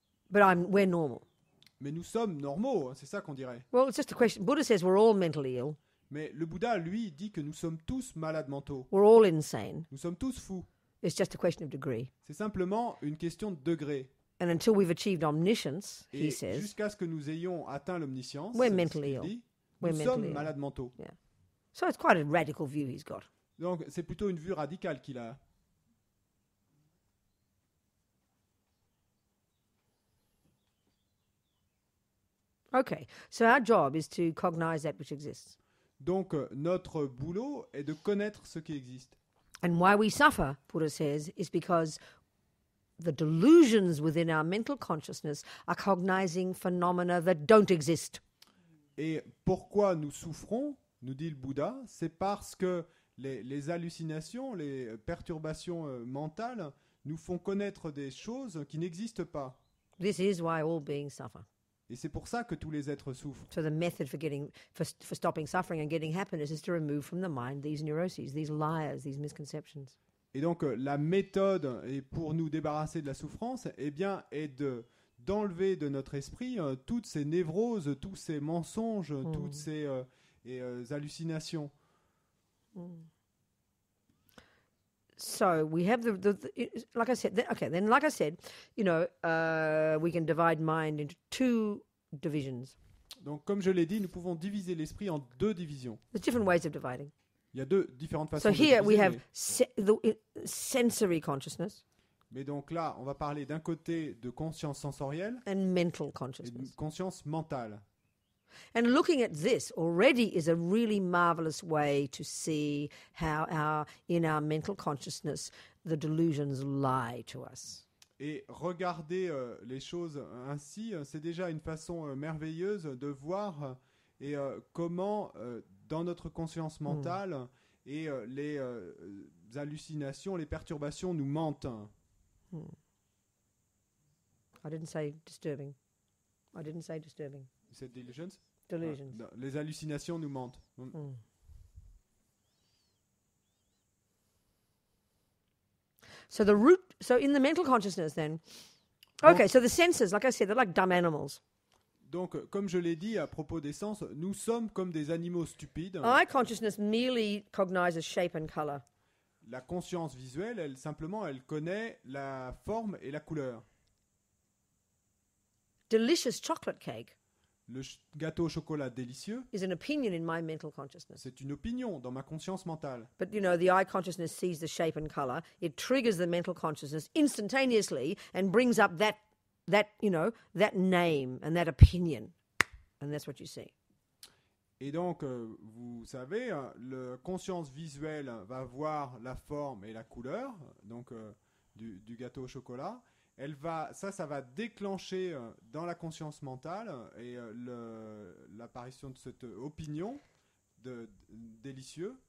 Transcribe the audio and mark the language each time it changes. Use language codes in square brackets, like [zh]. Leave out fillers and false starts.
[en] But we're normal. [fr] Mais nous sommes normaux, c'est ça qu'on dirait. [en] Well, it's just a question. Buddha says we're all mentally ill. [fr] Mais le Bouddha, lui, dit que nous sommes tous malades mentaux. [en] We're all insane. [fr] Nous sommes tous fous. [en] It's just a question of degree. [fr] C'est simplement une question de degré. [en] And until we've achieved omniscience, he says, [fr] jusqu'à ce que nous ayons atteint l'omniscience, [en] we're mentally ill. [fr] Nous sommes malades mentaux. [en] Yeah. So it's quite a radical view he's got. [fr] Donc c'est plutôt une vue radicale qu'il a. [en] Okay, so our job is to cognize that which exists. [fr] Donc notre boulot est de connaître ce qui existe. [en] And why we suffer, Buddha says, is because the delusions within our mental consciousness are cognizing phenomena that don't exist. [fr] Et pourquoi nous souffrons, nous dit le Bouddha, c'est parce que les hallucinations, les perturbations mentales nous font connaître des choses qui n'existent pas. [en] This is why all beings suffer. [fr] Et c'est pour ça que tous les êtres souffrent. [en] So the method for stopping suffering and getting happiness is to remove from the mind these neuroses, these lies, these misconceptions. [fr] Et donc la méthode pour nous débarrasser de la souffrance, est d'enlever de notre esprit toutes ces névroses, tous ces mensonges, toutes ces hallucinations. [en] So we have like I said, like I said, we can divide mind into two divisions. [fr] Donc comme je l'ai dit, nous pouvons diviser l'esprit en deux divisions. [en] There's different ways of dividing. [fr] Il y a deux différentes façons de diviser. [en] So here we have the sensory consciousness. [fr] Mais donc là, on va parler d'un côté de conscience sensorielle [en] and mental consciousness. [fr] Et de conscience mentale. [en] And looking at this already is a really marvelous way to see how in our mental consciousness the delusions lie to us. [fr] Et regarder les choses ainsi, c'est déjà une façon merveilleuse de voir comment dans notre conscience mentale et les hallucinations, les perturbations nous mentent. [en] I didn't say disturbing. I didn't say disturbing. You said delusions? Delusions. [fr] Ah, les hallucinations nous mentent. [en] So in the mental consciousness then, okay, so the senses, like I said, they're like dumb animals. [fr] Donc, comme je l'ai dit à propos des sens, nous sommes comme des animaux stupides. [en] Eye consciousness merely cognizes shape and color. [fr] La conscience visuelle, elle connaît la forme et la couleur. [en] Delicious chocolate cake. [fr] Le gâteau au chocolat délicieux. [en] Is an opinion in my mental consciousness. [fr] C'est une opinion dans ma conscience mentale. [en] But the eye consciousness sees the shape and color. It triggers the mental consciousness instantaneously and brings up that name and that opinion, and that's what you see. [fr] Et donc, vous savez, la conscience visuelle va voir la forme et la couleur, donc du gâteau au chocolat, ça va déclencher dans la conscience mentale et l'apparition de cette opinion délicieux.